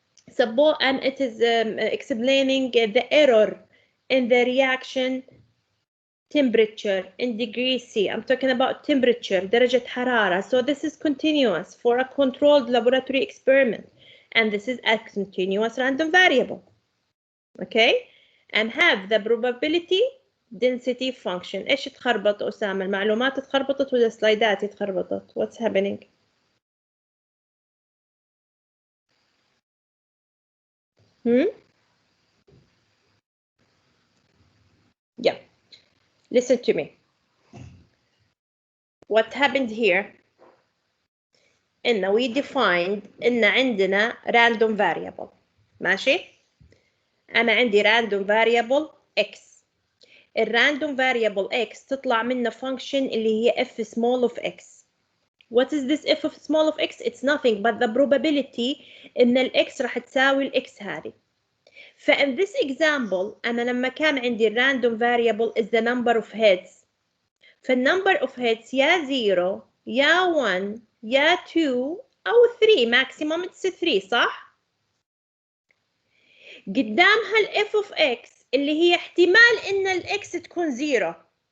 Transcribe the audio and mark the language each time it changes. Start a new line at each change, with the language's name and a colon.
English: Suppose, and it is explaining the error in the reaction temperature in degrees C. I'm talking about temperature,
Arabic: درجة حرارة.
English: So this is continuous for a controlled laboratory experiment. And this is a continuous random variable. Okay? And have the probability density function.
Arabic: إيش تخربط أسامة؟ المعلومات تخربطت ولا سلايدات تخربطت؟
English: What's happening? Yeah. Listen to me. What happened here? إن we defined
Arabic: إن عندنا
English: random variable.
Arabic: ماشي؟ أنا عندي random variable x.
English: الرandom variable x تطلع منه function اللي هي f small of x. What is this f of small of x? It's nothing but the probability
Arabic: إن الx راح تساوي الx هذه.
English: فإن this example
Arabic: أنا لما كان عندي
English: random variable is the number of heads.
Arabic: فالنمبر of heads يا 0 يا 1 يا 2 أو 3
English: maximum it's 3 صح؟ قدامها ال f of x اللي هي احتمال إن ال x تكون 0.